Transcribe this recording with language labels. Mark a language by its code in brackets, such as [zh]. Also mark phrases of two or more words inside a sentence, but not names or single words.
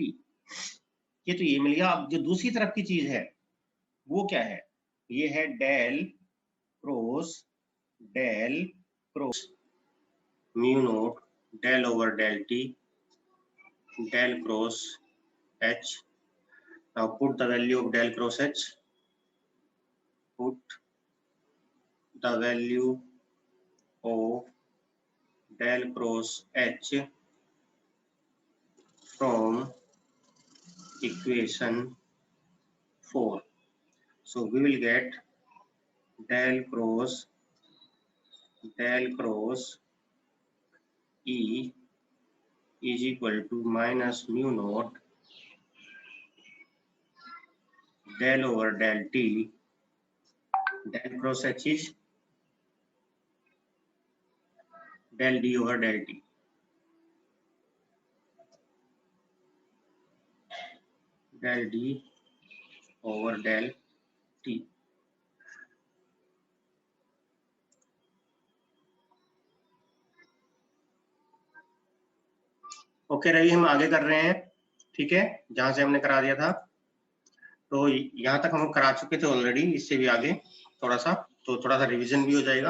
[hi] ये तो ये मिल गया। अब जो दूसरी तरफ की चीज है वो क्या है, ये है [en] del cross mu naught del over del t del cross h. now put the value of del cross h, put the value of del cross h from equation 4. So we will get del cross e is equal to minus mu naught del over del t, del cross h is del d over del t, del d over del t। [hi] ओके रवि, हम आगे कर रहे हैं, ठीक है, जहां से हमने करा दिया था, तो यहाँ तक हम करा चुके थे ऑलरेडी, इससे भी आगे थोड़ा सा, तो थोड़ा सा रिवीजन भी हो जाएगा।